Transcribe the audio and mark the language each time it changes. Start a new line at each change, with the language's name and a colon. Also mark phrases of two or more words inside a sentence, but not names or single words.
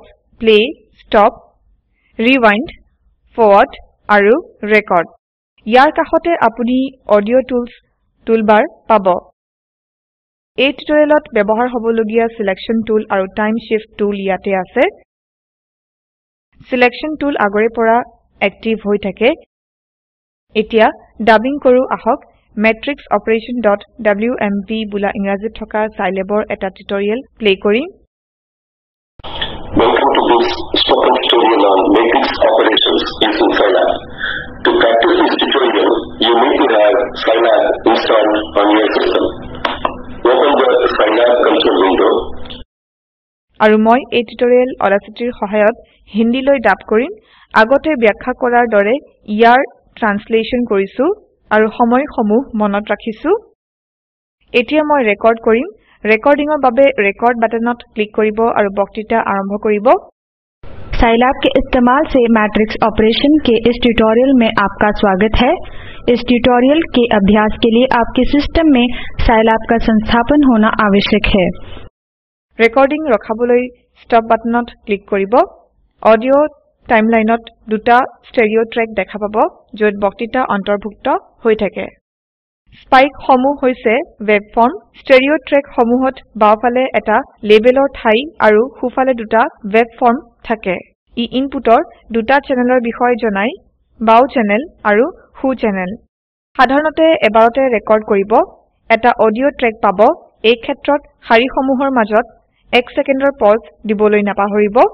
English: play stop rewind forward
Assamese: আৰু ৰেকৰ্ড ইয়াৰ কাষতে আপুনি
English: audio tools toolbar
Assamese: পাব এই টিউটৰিয়েলত ব্যৱহাৰ হ'বলগীয়া
English: selection tool
Assamese: আৰু
English: time shift tool
Assamese: ইয়াতে আছে
English: selection tool
Assamese: আগৰে পৰা এক্টিভ হৈ থাকে এতিয়া ডাবিং কৰো আহক matrix operation.wmp বুলা ইংৰাজীত থকা Scilabৰ এটা টিউটৰিয়েল প্লে কৰিম
English: Welcome to this spoken tutorial on matrix operations using Scilab. To practice this tutorial, you need to have Scilab installed on your system. Open the Scilab console window.
Assamese: আৰু মই এই টিউটৰিয়েল Audacityৰ সহায়ত হিন্দীলৈ ডাব কৰিম আগতে ব্যাখ্যা কৰাৰ দৰে ইয়াৰ ট্ৰান্সলেচন কৰিছো আৰু সময়সমূহ মনত ৰাখিছো এতিয়া মই ৰেকৰ্ড কৰিম ৰেকৰ্ডিংৰ বাবে ৰেকৰ্ড বাটনত ক্লিক কৰিব আৰু বক্তৃতা আৰম্ভ কৰিব
Hindi: Scilab के इस्तेमाल से
English: matrix operation
Hindi: के इस ट्यूटोरियल में आपका स्वागत है इस ट्यूटोरियल के अभ्यास के लिए आपके सिस्टम में Scilab का संस्थापन होना आवश्यक है
Assamese: ৰেকৰ্ডিং ৰখাবলৈ ষ্টপ বাটনত ক্লিক কৰিব অডিও টাইমলাইনত দুটা
English: stereo track
Assamese: দেখা পাব য'ত বক্তৃতা অন্তৰ্ভুক্ত হৈ থাকে স্পাইক সমূহ হৈছে
English: wave form stereo track
Assamese: সমূহত বাওঁফালে এটা লেবেলৰ ঠাই আৰু সোঁফালে দুটা
English: wave form
Assamese: থাকে ই ইনপুটৰ দুটা চেনেলৰ বিষয়ে জনায় বাও চেনেল আৰু সু চেনেল সাধাৰণতে এবাৰতে ৰেকৰ্ড কৰিব এটা
English: audio track
Assamese: পাব এই ক্ষেত্ৰত শাৰীসমূহৰ মাজত 1 সেকেন্ডৰ পজ দিবলৈ নাপাহৰিব